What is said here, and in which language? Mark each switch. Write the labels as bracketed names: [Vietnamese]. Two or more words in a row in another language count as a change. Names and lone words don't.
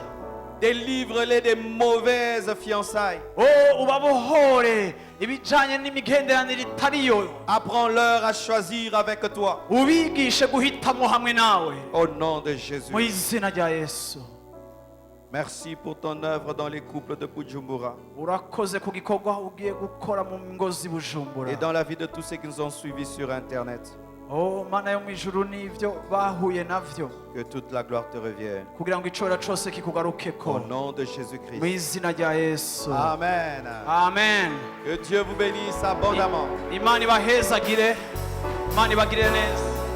[French] Délivre-les des mauvaises fiançailles. [Rundi] Ubabohore ibijanye n'imigenderanire itariyo. [French] Apprends-leur à choisir avec toi. [Rundi] Ubigishe guhitamo hamwe nawe. [French] Au nom de Jésus. [Rundi] Mu izina rya Yesu. [French] Merci pour ton œuvre dans les couples de Bujumbura [Rundi] Urakoze ku gikorwa ugiye gukora mu ngo z'i Bujumbura. [French] et dans la vie de tous ceux qui nous ont suivis sur Internet. [Rundi] Mana yo mu ijuru n'ivyo bahuye navyo, [French] Que toute la gloire te revienne. [Rundi] kugira ngo icora cose kikugarukeko. [French] Au nom de [Rundi] Mu [French] Jésus-Christ. [Rundi] izina rya Yesu. Amen. Amen. [French] Que Dieu vous bénisse abondamment. [Rundi] Imana ibahezagire, Imana ibagirire neza.